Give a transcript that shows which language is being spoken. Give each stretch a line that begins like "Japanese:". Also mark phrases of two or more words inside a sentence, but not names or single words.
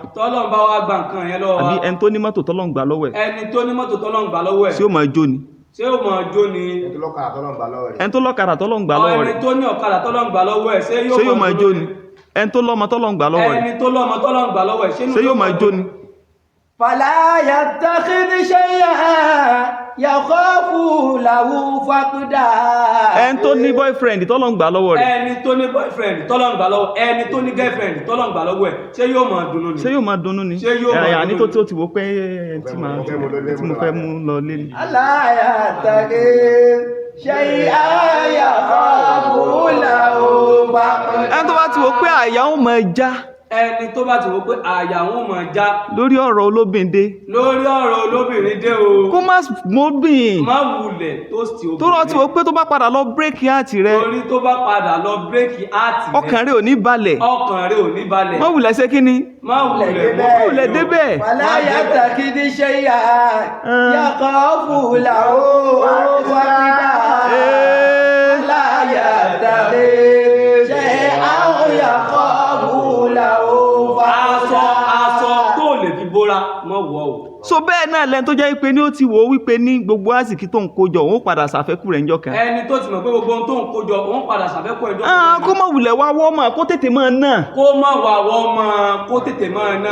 Yoruba: tọ́lọ́run bá wá gba nǹkan yẹn lọ́wọ́ àbí wa ẹni tó ní mọ́tò tọ́lọ́run gbà lọ́wọ́ ẹ̀ ẹni tó ní mọ́tò tọ́lọ́run gbà lọ́wọ́ ẹ̀ tí ó máa jó ni ṣé ó mọ̀ jó ni ẹni tó lọ́kadà tọ́lọ́run gbà lọ́wọ́ ẹni rẹ̀ tó ní ọ̀kadà tọ́lọ́run gbà lọ́wọ́ ẹ̀ ṣé yóò máa jó ni ẹni tó lọ́mọ tọ́lọ́run gbà lọ́wọ́ rẹ̀ ẹni tó lọ́mọ tọ́lọ́run gbà lọ́wọ́ ẹ̀ ṣé yóò máa jó ni.
Arabic: فلا يتخذ شيئا يخاف له فقدا.
Yoruba: ẹni tó ní boyfriend tọ́lọ́run gbà lọ́wọ́ rẹ̀ ẹni tó ní boyfriend tọ́lọ́run gbà lọ́wọ́ ẹni tó ní girlfriend tọ́lọ́run gbà lọ́wọ́ ẹ̀ ṣé yóò máa dunnú ni ṣé yóò máa dunnú ni Ṣé yóò máa ní dunnú tó ti wò pé tí mo fẹ́ mú lọ lé ni.
Arabic: ألا يتخذ شيئا يخاف له فقدا.
Yoruba: ẹni tó bá ti wò pé àyà ó máa já ẹni tó bá ti wò pé àyà wọn máa já lórí ọ̀rọ̀ olóbìnde lórí ọ̀rọ̀ olóbìnrin dé o kó má mọ́bìn má wulẹ̀ tó sì tó rọ́ ti wò pé tó bá padà lọ bírèkì àti rẹ̀ torí tó bá padà lọ bírèkì áàtì ọkàn rẹ̀ ò ní balẹ̀ ọkàn rẹ̀ ò ní balẹ̀ má wulẹ̀ ṣe kí ni má wulẹ̀ má wulẹ̀ débẹ̀.
Arabic: ولا يتخذ شيئا يخاف له فقدا. ولا يتخذ شيئا يخاف له
Yoruba: aṣọ
Arabic: فقدا.
Yoruba: tó lè fi bóra mọ́ wọ̀ o so bẹ́ẹ̀ náà lẹ́ni tó jẹ́ pé ní ó ti wò ó wípé ní gbogbo àsìkí tó ń kójọ òun padà ṣàfẹ́kù rẹ̀ ńjọ́ kan. ẹni tó ti mọ̀ pé gbogbo ohun tó ń kójọ òun padà ṣàfẹ́kù ẹjọ́ kó má wulẹ̀ wá wọ́ mọ̀ kó tètè máa náà kó má wà wọ́ mọ́ kó tètè máa ná